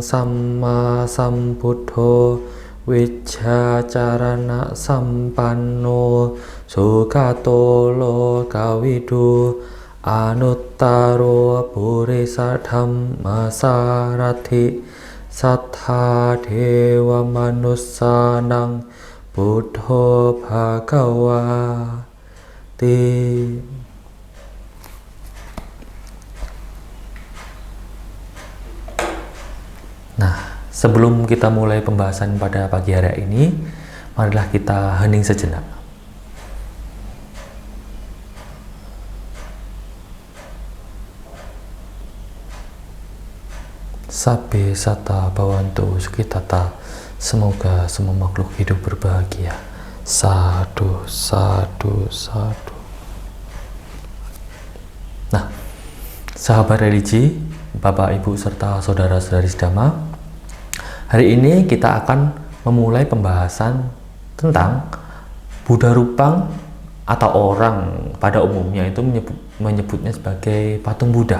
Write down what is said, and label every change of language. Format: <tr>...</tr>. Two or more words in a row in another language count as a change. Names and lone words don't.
<pi>samma sambuddho Wijjacarana sampanno sugato lokawidu Anuttaro purisa dhamma sarati sattha dewa manussanang buddho bhagavati.</pi> <id>Nah, sebelum kita mulai pembahasan pada pagi hari ini, marilah kita hening sejenak.</id> <pi>Sabbe sata bhavantu sukhitata.</pi> <id>Semoga semua makhluk hidup berbahagia.</id> <pi>Sadu, sadu, sadu.</pi> <id>Nah, sahabat religi, Bapak, Ibu, serta saudara-saudari sedama, hari ini kita akan memulai pembahasan tentang Buddha Rupang, atau orang pada umumnya itu menyebutnya sebagai patung Buddha.</id>